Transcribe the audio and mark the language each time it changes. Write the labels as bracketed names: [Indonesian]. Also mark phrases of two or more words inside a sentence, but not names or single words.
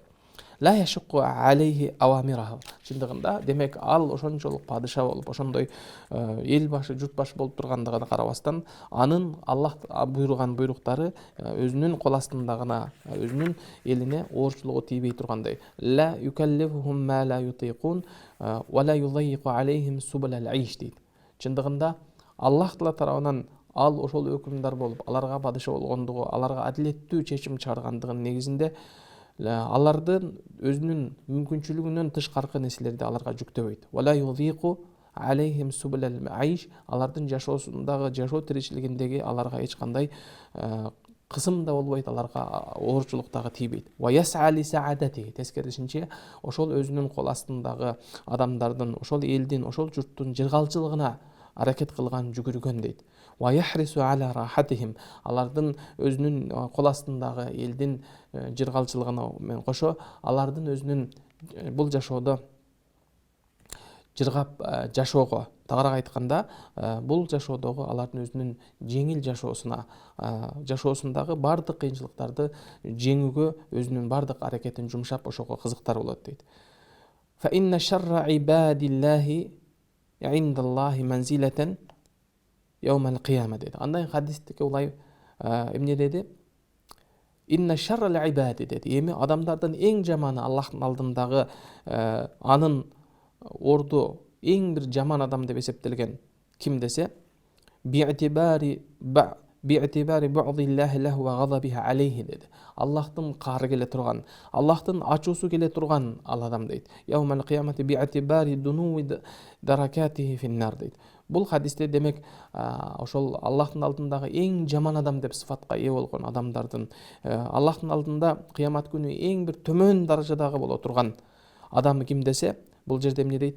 [Arabic] لا يشق عليه أوامره. [Kyrgyz] Чындыгында демек ал ошончолук падыша болуп, ошондой эл башы, журт башы болуп тургандыгына карабастан, анын Аллах буйруган буйруктары өзүнүн кол астындагына, өзүнүн элине оорчулугу тийбей тургандай. [Arabic] لا يكلفهم ما لا يطيقون ولا يضيق عليهم سبل العيش дейт. [Kyrgyz] Чындыгында Аллах Таала тарабынан ал ошол өкүмдар болуп, аларга падыша болгондугу, аларга адилеттүү чечим чыгаргандыгынын негизинде алардын өзүнүн мүмкүнчүлүгүнөн тышкаркы нерселерди аларга жүктөбөйт. [Arabic] ولا يضيق عليهم سبل العيش, [Kyrgyz] алардын жашоосундагы, жашоо тиричилигиндеги аларга эч кандай кысым да болбойт, аларга оорчулук дагы тийбейт. [Arabic] ويسعى لسعادة, [Kyrgyz] тескерисинче ошол өзүнүн кол астындагы адамдардын, ошол элдин, ошол журттун жыргалчылыгына аракет кылган, жүгүргөн дейт. [Arabic] ويحرص على راحتهم, [Kyrgyz] алардын өзүнүн кол астындагы элдин жыргалчылыгына менен кошо, алардын өзүнүн бул жашоодо жыргап жашоого, тагыраак айтканда, бул жашоодогу алардын өзүнүн жеңил жашоосуна, жашоосундагы бардык кыйынчылыктарды жеңүүгө өзүнүн бардык аракетин жумшап ошого кызыктар болот дейт. [Arabic] فإن شر عباد الله عند الله منزلة يوم القيامة дейт. [Kyrgyz] Андай хадистикке улай эмне деди? [Arabic] إن شر العباد [Kyrgyz] деди. Эми адамдардын эң жаманы Аллахтын алдындагы анын орду эң бир жаман адам деп эсептелген ким десе, [Arabic] باعتبار بعد الله له وغضبه عليه [Kyrgyz] деди. Аллахтын каары келе турган, Аллахтын ачуусу келе турган ал адам дейт. [Arabic] يوم القيامة باعتبار دنو دركته في النار дейт. [Kyrgyz] Бул хадисте демек ошол Аллахтын алдындагы эң жаман адам деп сыфатка ээ болгон адамдардын, Аллахтын алдында кыямат күнү эң бир төмөн даражадагы боло турган адам ким десе, бул жерде эмне дейт?